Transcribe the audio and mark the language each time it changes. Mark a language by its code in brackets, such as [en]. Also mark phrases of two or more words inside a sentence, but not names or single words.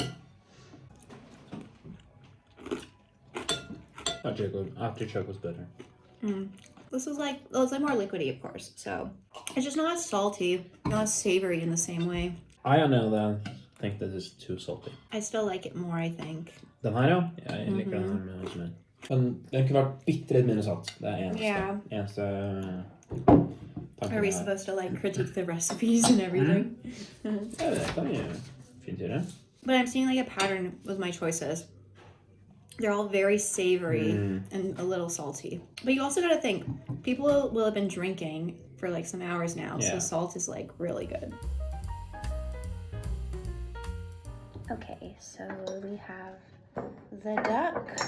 [en] Artichoke was better. This is like, well, it's like more liquidy, of course. So it's just not as salty, not as savory in the same way. I think this is too salty. I still like it more, I think. [no] Den her, ja. Jeg liker den her med. Den kunne vært bitte litt mindre salt. Det er eneste [en] Are we supposed to like critique the recipes and everything? [no] Ja, det kan vi fint gjøre. [en] But I'm seeing like a pattern with my choices. They're all very savory and a little salty. But you also got to think, people will have been drinking for like some hours now, so salt is like really good. Okay, so we have the duck.